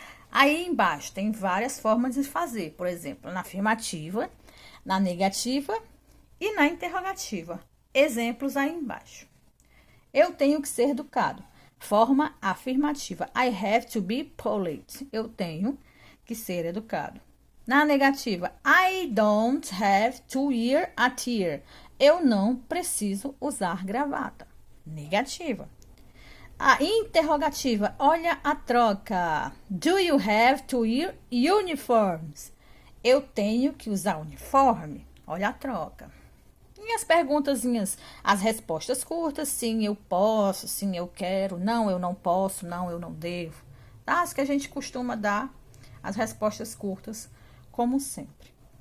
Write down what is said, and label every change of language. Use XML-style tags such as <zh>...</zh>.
<pt>Aí embaixo tem várias formas de fazer. Por exemplo, na afirmativa, na negativa e na interrogativa. Exemplos aí embaixo. Eu tenho que ser educado. Forma afirmativa.</pt> <en>I have to be polite.</en> <pt>Eu tenho que ser educado. Na negativa,</pt> <en>I don't have to wear a tie.</en> <pt>Eu não preciso usar gravata. Negativa. A interrogativa, olha a troca.</pt> <en>Do you have to wear uniforms?</en> <pt>Eu tenho que usar uniforme. Olha a troca. E as perguntazinhas, as respostas curtas, sim, eu posso, sim, eu quero, não, eu não posso, não, eu não devo. Tá? As que a gente costuma dar, as respostas curtas, como sempre.</pt>